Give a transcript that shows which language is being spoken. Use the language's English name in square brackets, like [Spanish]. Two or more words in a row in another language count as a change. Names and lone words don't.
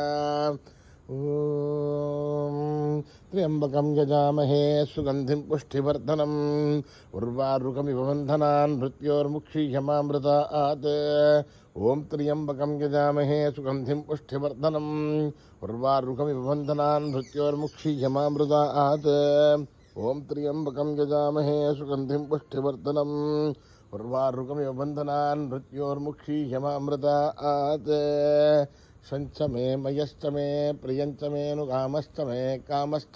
[Sanskrit] ఓం త్ర్యంబకం యజామహే సుగంధిం పుష్టివర్ధనం. ఉర్వారుకమివ బంధనాన్ మృత్యోర్ముక్షీయమామృతాత్. ఓం త్ర్యంబకం యజామహే సుగంధిం పుష్టివర్ధనం. उर्वारुकमिव बन्धनान् मृत्योर्मुक्षीयमामृतात् ॐ त्र्यम्बकं यजामहे सुगन्धिं पुष्टिवर्धनम् उर्वारुकमिव बन्धनान् मृत्योर्मुक्षीयमामृतात् शञ्च मे मयश्च मे प्रियञ्च मे नुकामश्च मे कामश्च